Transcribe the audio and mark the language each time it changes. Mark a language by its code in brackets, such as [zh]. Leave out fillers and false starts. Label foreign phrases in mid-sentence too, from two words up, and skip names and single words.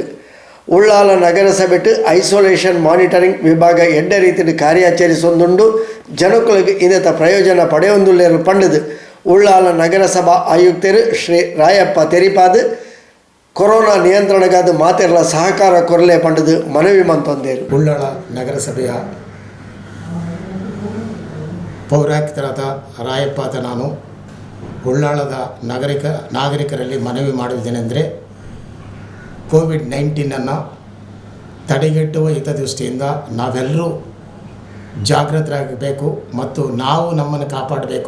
[tcy] ಉಳ್ಳಾಲ ನಗರಸಭೆಟ್ಟು [en] isolation monitoring [tcy] ವಿಭಾಗ ಎಡ್ಡ ರೀತಿಯ ಕಾರ್ಯಾಚರಿಸೊಂದುಂಡು ಜನಕುಲಿಗೆ ಇದರ ಪ್ರಯೋಜನ ಪಡೆಯೊಂದುಲ್ಲೇರು ಪಂಡದು ಉಳ್ಳಾಲ ನಗರಸಭಾ ಆಯುಕ್ತರು ಶ್ರೀ ರಾಯಪ್ಪ ತೆರಿಪಾದ್ ಕೊರೋನಾ ನಿಯಂತ್ರಣಗಾದ ಮಾತೆರಲ ಸಹಕಾರ ಕೊರಲೆ ಪಂಡದು ಮನವಿ ಮಂತೊಂದೇರು. [kn] ಉಳ್ಳಾಲ ನಗರಸಭೆಯ ಪೌರಾಯುಕ್ತರಾದ ರಾಯಪ್ಪ ನಾನು ಉಳ್ಳಾಳದ ನಾಗರಿಕರಲ್ಲಿ ಮನವಿ ಮಾಡುವುದೇನೆಂದರೆ ಕೋವಿಡ್-19 ತಡೆಗಟ್ಟುವ ಹಿತದೃಷ್ಟಿಯಿಂದ ನಾವೆಲ್ಲರೂ ಜಾಗೃತರಾಗಬೇಕು ಮತ್ತು ನಾವು ನಮ್ಮನ್ನು ಕಾಪಾಡಬೇಕು.